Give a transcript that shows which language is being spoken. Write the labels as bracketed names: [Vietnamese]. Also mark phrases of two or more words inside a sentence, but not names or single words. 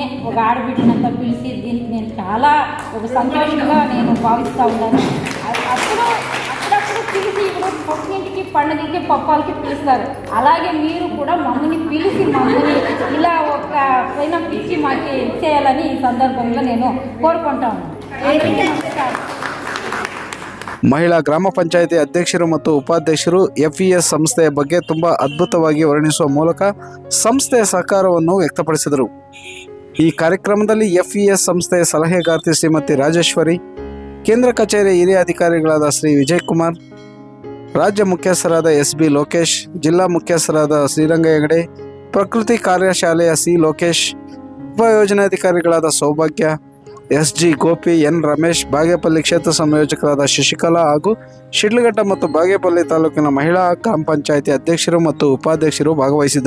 [Telugu] ఒక ఆడబిడ్డనంతా పిలిచి దీనికి నేను చాలా ఒక సంతోషంగా నేను భావిస్తూ ఉన్నాను. అప్పుడప్పుడు పిలిచి ఇప్పుడు పొట్టింటికి పండుగకి పప్పాలకి పిలుస్తారు. అలాగే మీరు కూడా మమ్మల్ని పిలిచి మమ్మల్ని ఇలా ఒక పైన పిలిచి మాకు చేయాలని ఈ సందర్భంగా నేను కోరుకుంటా ఉన్నాను. [Kannada] ಮಹಿಳಾ ಗ್ರಾಮ ಪಂಚಾಯಿತಿ ಅಧ್ಯಕ್ಷರು ಮತ್ತು ಉಪಾಧ್ಯಕ್ಷರು FES ಸಂಸ್ಥೆಯ ಬಗ್ಗೆ ತುಂಬ ಅದ್ಭುತವಾಗಿ ವರ್ಣಿಸುವ ಮೂಲಕ ಸಂಸ್ಥೆಯ ಸಹಕಾರವನ್ನು ವ್ಯಕ್ತಪಡಿಸಿದರು. ಈ ಕಾರ್ಯಕ್ರಮದಲ್ಲಿ FES ಸಂಸ್ಥೆಯ ಸಲಹೆಗಾರ್ತಿ ಶ್ರೀಮತಿ ರಾಜೇಶ್ವರಿ, ಕೇಂದ್ರ ಕಚೇರಿಯ ಹಿರಿಯ ಅಧಿಕಾರಿಗಳಾದ ಶ್ರೀ ವಿಜಯ್ ಕುಮಾರ್, ರಾಜ್ಯ ಮುಖ್ಯಸ್ಥರಾದ SB ಲೋಕೇಶ್, ಜಿಲ್ಲಾ ಮುಖ್ಯಸ್ಥರಾದ ಶ್ರೀರಂಗ ಹೆಗಡೆ, ಪ್ರಕೃತಿ ಕಾರ್ಯಶಾಲೆಯ C ಲೋಕೇಶ್, ಉಪಯೋಜನಾಧಿಕಾರಿಗಳಾದ ಸೌಭಾಗ್ಯ, SG ಗೋಪಿ, N ರಮೇಶ್, ಬಾಗೇಪಲ್ಲಿ ಕ್ಷೇತ್ರ ಸಂಯೋಜಕರಾದ ಶಶಿಕಲಾ ಹಾಗೂ ಶಿಡ್ಲಘಟ್ಟ ಮತ್ತು ಬಾಗೇಪಲ್ಲಿ ತಾಲೂಕಿನ ಮಹಿಳಾ ಗ್ರಾಮ ಪಂಚಾಯಿತಿ ಅಧ್ಯಕ್ಷರು ಮತ್ತು ಉಪಾಧ್ಯಕ್ಷರು ಭಾಗವಹಿಸಿದರು.